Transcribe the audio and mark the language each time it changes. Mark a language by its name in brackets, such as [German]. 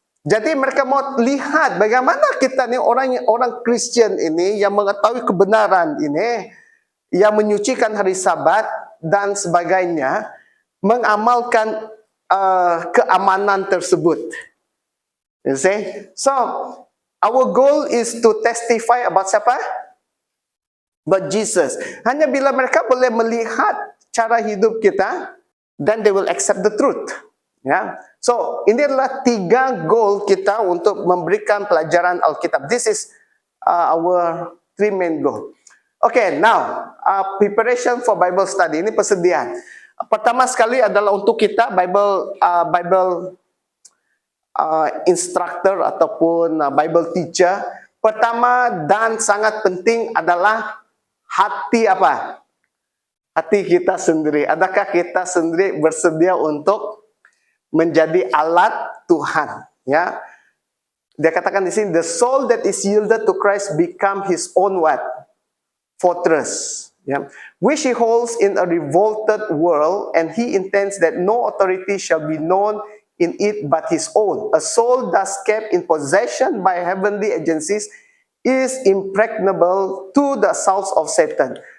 [Malay] Jadi mereka mau lihat bagaimana kita ni orang Kristian ini yang mengetahui kebenaran ini, yang menyucikan hari Sabat dan sebagainya, mengamalkan keamanan tersebut. [English] You see? So, our goal is to testify about siapa? About Jesus. [Malay] Hanya bila mereka boleh melihat cara hidup kita, [English] then they will accept the truth. [Malay] Ya. So, ini adalah 3 goal kita untuk memberikan pelajaran Alkitab. [English] This is our 3 main goal. Okay, now, preparation for Bible study. [Malay] Ini persediaan. Pertama sekali adalah untuk kita Bible instructor ataupun Bible teacher. Pertama dan sangat penting adalah hati apa? Hati kita sendiri. Adakah kita sendiri bersedia untuk menjadi alat Tuhan? Ya, dia katakan di sini, [English] the soul that is yielded to Christ become his own what? Fortress. Yeah. Which he holds in a revolted world, and he intends that no authority shall be known in it but his own. A soul thus kept in possession by heavenly agencies is impregnable to the assaults of Satan.